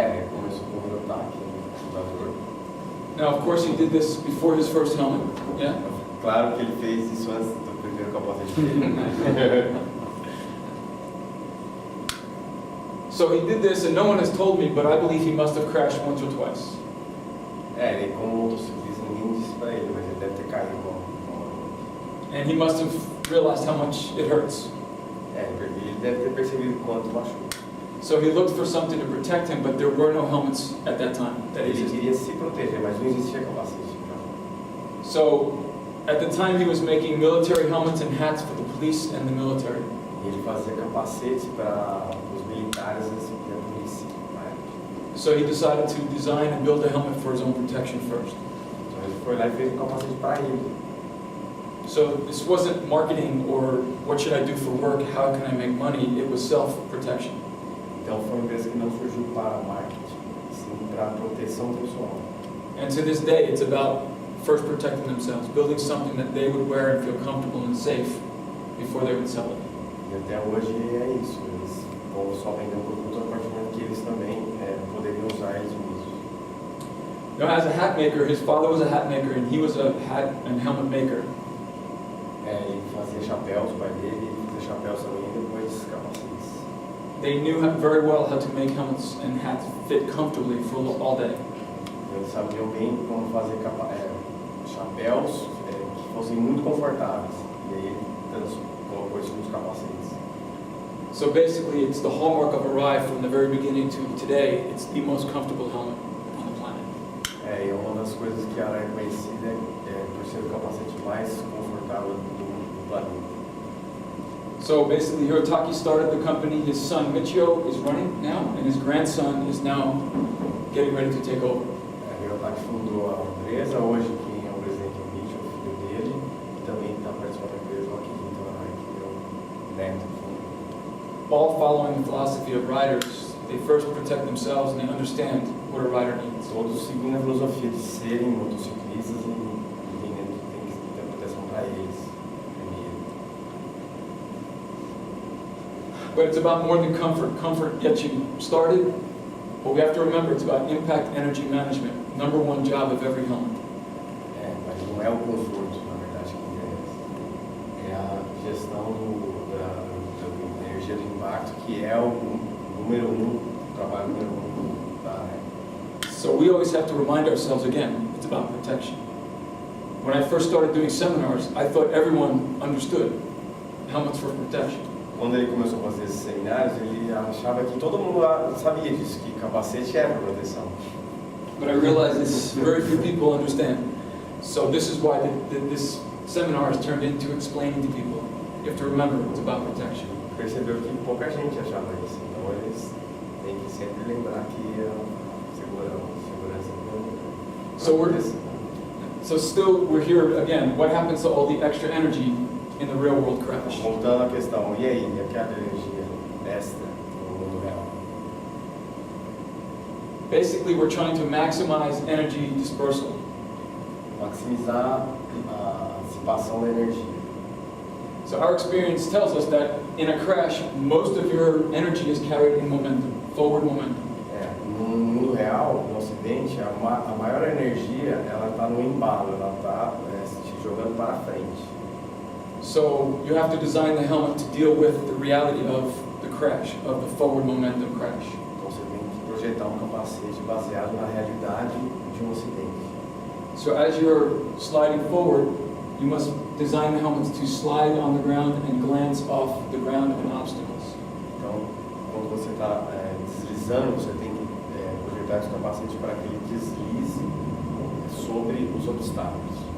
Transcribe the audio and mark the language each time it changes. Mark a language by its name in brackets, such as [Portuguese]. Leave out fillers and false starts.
[Portuguese] Começou com o Hirotaki, fundador. [English] Now, of course, he did this before his first helmet. Yeah? [Portuguese] Claro que ele fez isso antes do primeiro capacete dele. [English] So he did this, and no one has told me, but I believe he must have crashed once or twice. [Portuguese] Ele como motociclista, ninguém disse pra ele, mas ele deve ter caído uma. [English] And he must have realized how much it hurts. [Portuguese] Ele deve ter percebido quanto machuca. [English] So he looked for something to protect him, but there were no helmets at that time that [Portuguese] Ele [English] existed. [Portuguese] queria se proteger, mas não existia capacete. [English] So at the time he was making military helmets and hats for the police and the military. [Portuguese] E ele fazia capacete para os militares e a polícia. [English] So he decided to design and build a helmet for his own protection first. [Portuguese] Então ele foi lá e fez um capacete para ele. [English] So this wasn't marketing or what should I do for work, how can I make money, it was self-protection. [Portuguese] Então foi uma empresa que não surgiu para marketing, sim para proteção pessoal. [English] And to this day it's about first protecting themselves, building something that they would wear and feel comfortable and safe before they would sell it. [Portuguese] E até hoje é isso, eles vão só vender o produto a partir do momento que eles também poderiam usar eles mesmos. [English] Now as a hat maker, his father was a hat maker and he was a hat and helmet maker. [Portuguese] Ele fazia chapéus, o pai dele, ele fazia chapéus também, e depois capacetes. [English] They knew very well how to make helmets and hats fit comfortably for all day. [Portuguese] Eles sabiam bem como fazer chapéus que fossem muito confortáveis. E aí ele colocou isso nos capacetes. [English] So basically it's the hallmark of Arai from the very beginning to today. It's the most comfortable helmet on the planet. [Portuguese] E uma das coisas que a Arai é conhecida por ser o capacete mais confortável do planeta. [English] So basically Hirotaki started the company, his son Michio is running now, and his grandson is now getting ready to take over. [Portuguese] A Hirotaki fundou a empresa, hoje quem é o presidente é o Michio, o filho dele, e também está participando da empresa aqui, então a Arai, que é o neto do fundo. [English] All following the philosophy of riders, they first protect themselves and they understand what a rider needs. [Portuguese] Todos seguindo a filosofia de serem motociclistas e entendendo que tem que ter proteção para eles primeiro. [English] But it's about more than comfort. Comfort gets you started, but we have to remember it's about impact energy management. Number one job of every helmet. [Portuguese] Mas não é o conforto, na verdade, que interessa. É a gestão da energia do impacto, que é o número um, o trabalho número um da área. [English] So we always have to remind ourselves again, it's about protection. When I first started doing seminars, I thought everyone understood helmets for protection. [Portuguese] Quando ele começou a fazer esses seminários, ele achava que todo mundo sabia disso, que capacete é para proteção. [English] But I realized this very few people understand. So this is why this seminar has turned into explaining to people. You have to remember it's about protection. [Portuguese] Percebeu que pouca gente achava isso, então eles têm que sempre lembrar que a segurança é [English] So still, we're here again. What happens to all the extra energy in the real world crash? [Portuguese] Voltando à questão, e aí, e aquela energia extra no mundo real? [English] Basically, we're trying to maximize energy dispersal. [Portuguese] Maximizar a dissipação da energia. [English] So our experience tells us that in a crash, most of your energy is carried in momentum, forward momentum. [Portuguese] No mundo real, no acidente, a maior energia ela está no embalo, ela está se jogando para frente. [English] So you have to design the helmet to deal with the reality of the crash, of the forward momentum crash. [Portuguese] Então você tem que projetar capacete baseado na realidade de acidente. [English] So as you're sliding forward, you must design the helmets to slide on the ground and glance off the ground and obstacles. [Portuguese] Então, quando você está deslizando, você tem que projetar esse capacete para que ele deslize sobre os obstáculos.